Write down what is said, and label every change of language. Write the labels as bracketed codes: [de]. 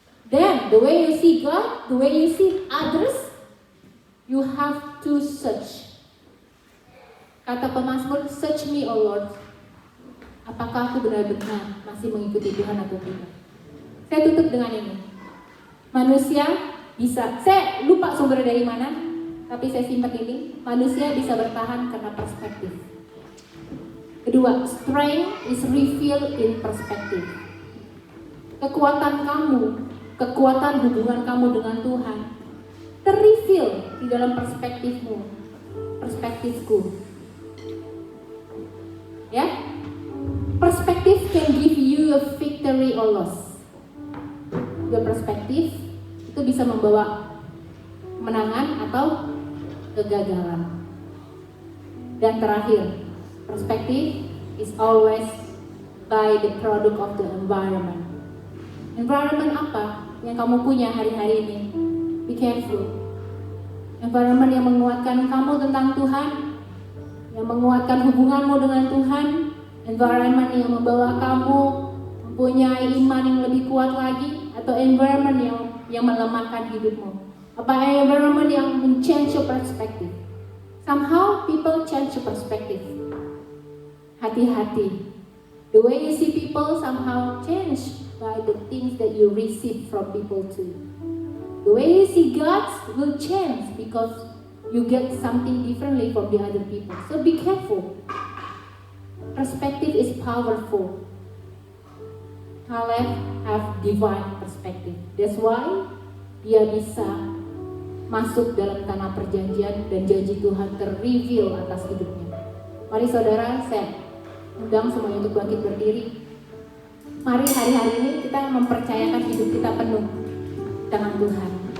[en] Then, the way you see God, the way you see others, you have to search. [id] Kata pemazmur, [en] search me, O Lord. [id] Apakah aku benar-benar masih mengikuti Tuhan atau tidak? Saya tutup dengan ini. Manusia bisa, saya lupa sumber dari mana, tapi saya simpan ini. Manusia bisa bertahan karena perspektif. [en] Kedua, strength is revealed in perspective. [id] Kekuatan kamu, kekuatan hubungan kamu dengan Tuhan terreveal di dalam perspektifmu, perspektifku. [en] Ya, perspektif can give you a victory or loss. [id] Dua perspektif itu bisa membawa kemenangan atau kegagalan. Dan terakhir, [en] perspektif is always by the product of the environment. [id] Environment apa yang kamu punya hari-hari ini? [en] Be careful. [id] Environment yang menguatkan kamu tentang Tuhan, yang menguatkan hubunganmu dengan Tuhan, environment yang membawa kamu mempunyai iman yang lebih kuat lagi, atau environment yang melemahkan hidupmu. Apa environment yang men-change [en] your perspective? Somehow people change your perspective. [id] Hati-hati. [en] The way you see people somehow change by the things that you receive from people too. The way you see God will change because you get something differently from the other people. So be careful. Perspective is powerful. Caleb have divine perspective. That's why [id] dia bisa masuk dalam tanah perjanjian dan janji Tuhan terreveal atas hidupnya. Mari saudara, saya undang semuanya untuk bangkit berdiri. Mari hari-hari ini kita mempercayakan hidup kita penuh dengan Tuhan.